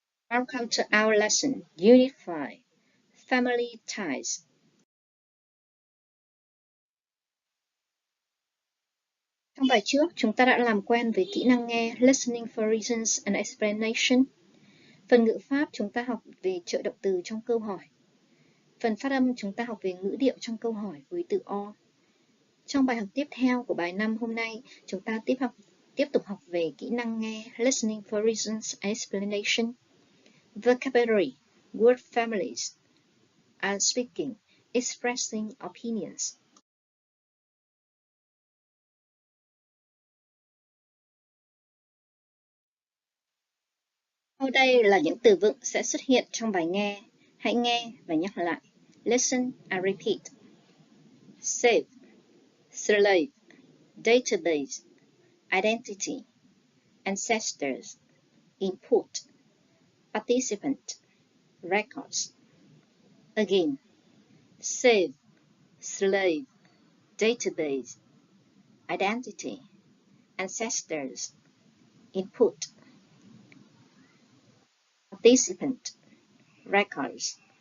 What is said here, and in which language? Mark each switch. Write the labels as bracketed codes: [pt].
[en] Welcome to our lesson, Unit 5, Family Ties. [vi] Trong bài trước, chúng ta đã làm quen với kỹ năng nghe [en] Listening for Reasons and Explanation. [vi] Phần ngữ pháp, chúng ta học về trợ động từ trong câu hỏi. Phần phát âm, chúng ta học về ngữ điệu trong câu hỏi với từ O. Trong bài học tiếp theo của bài 5 hôm nay, chúng ta tiếp tục học về kỹ năng nghe [en] Listening for Reasons and Explanation. Vocabulary, word families, and speaking, expressing opinions. [vi] Sau đây là những từ vựng sẽ xuất hiện trong bài nghe. Hãy nghe và nhắc lại. [en] Listen and repeat. Save, slave, database, identity, ancestors, input, participant, records. Again, save, slave, database, identity, ancestors, input, participant, records.